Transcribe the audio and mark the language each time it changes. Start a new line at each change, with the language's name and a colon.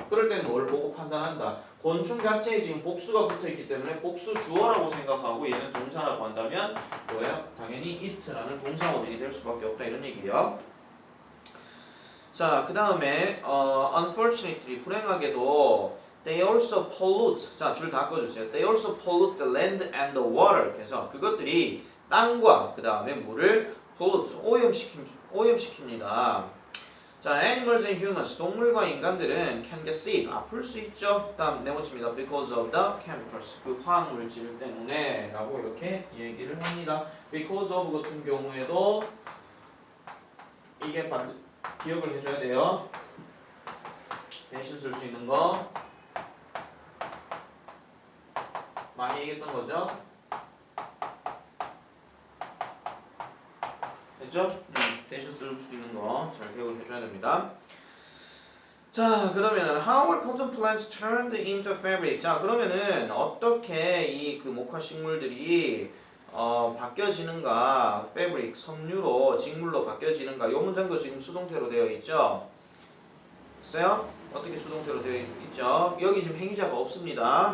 Korean: 그럴 때는 뭘 보고 판단한다? 곤충 자체에 지금 복수가 붙어있기 때문에 복수 주어라고 생각하고 얘는 동사라고 한다면 뭐예요? 당연히 it라는 동사 원형이 될 수밖에 없다 이런 얘기예요. 자, 그 다음에 unfortunately 불행하게도
English: they also pollute.
Korean: 자, 줄 다 꺼주세요.
English: They also pollute the land and the water.
Korean: 그래서 그것들이 땅과 그 다음에 물을 pollute 오염시킵니다.
English: 자, animals and humans
Korean: 동물과 인간들은
English: can get sick
Korean: 아플 수 있죠. 다음 네모칩니다.
English: Because of the chemicals
Korean: 그 화학물질 때문에라고 이렇게 얘기를 합니다. Because of 같은 경우에도 이게 기억을 해줘야 돼요. 대신 쓸 수 있는 거 많이 얘기했던 거죠. 됐죠? 대신 쓸 수 있는 거 잘 기억을 해줘야 됩니다. 자, 그러면은
English: how are cotton plants turned into fabric?
Korean: 자, 그러면은 어떻게 이 그 목화 식물들이 바뀌어지는가? fabric 섬유로 직물로 바뀌어지는가? 이 문장도 지금 수동태로 되어 있죠. 있어요? 어떻게 수동태로 되어 있죠? 여기 지금 행위자가 없습니다.